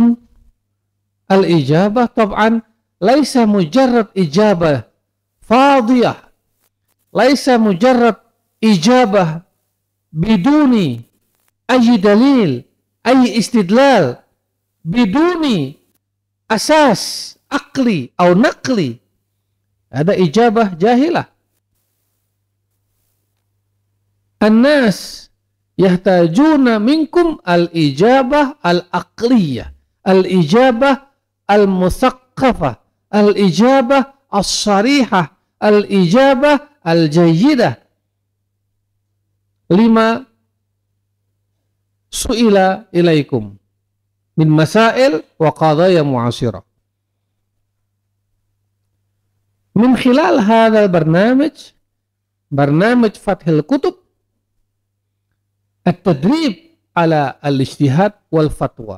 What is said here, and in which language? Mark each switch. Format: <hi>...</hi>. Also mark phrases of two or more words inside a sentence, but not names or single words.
<ar>الإجابة طبعا ليس مجرد إجابة فاضية، ليس مجرد إجابة بدون أي دليل، أي استدلال، بدون أساس عقلي أو نقلي. هذا إجابة جاهلة. الناس يحتاجون منكم الإجابة العقلية، الإجابة المثقفة، الإجابة الصريحة، الإجابة الجيدة لما سئل إليكم من مسائل وقضايا معاصرة. من خلال هذا البرنامج، برنامج فتح الكتب، التدريب على الاجتهاد والفتوى.</ar>